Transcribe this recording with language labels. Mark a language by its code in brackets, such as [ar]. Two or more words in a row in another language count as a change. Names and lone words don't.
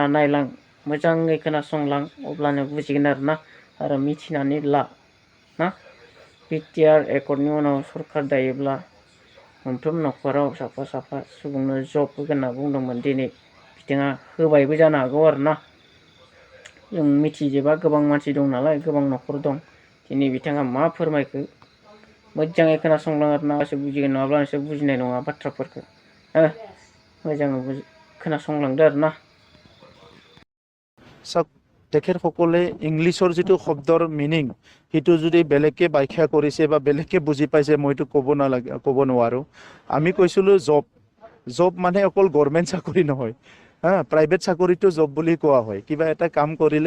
[brx] नायलां मोजाङै खोनासंलां अब्लानो बुजिगोन आरो मिथिनानै ला ना बिटिआर एकर्डनि उनाव सरकार दायोब्ला मोनफ्रोम न'खराव साफा साफा सुबुंनो जब होगोन होनना बुंदोंमोन दिनै बिथाङा होबायबो जानो हागौ आरोना जों मिथिजोबा गोबां मानसि दं नालाय गोबां न'खर दं दिनै बिथाङा मा फोरमायखो मोजाङै खोनासंलां आरोना होमबासो बुजिगोन नङाब्ला नोंसोर बुजिनाय नङा बाथ्राफोरखौ मोजाङै खोनासंलांदो आरोना [as] চাওক তেখেতসকলে ইংলিছৰ যিটো শব্দৰ মিনিং সেইটো যদি বেলেগকে ব্যাখ্যা কৰিছে বা বেলেগকে বুজি পাইছে মইতো ক'ব নোৱাৰো আমি কৈছিলোঁ জব জব মানে অকল গভৰ্ণমেণ্ট চাকৰি নহয় প্ৰাইভেট চাকৰিটো জব বুলি কোৱা হয় কিবা এটা কাম কৰিলে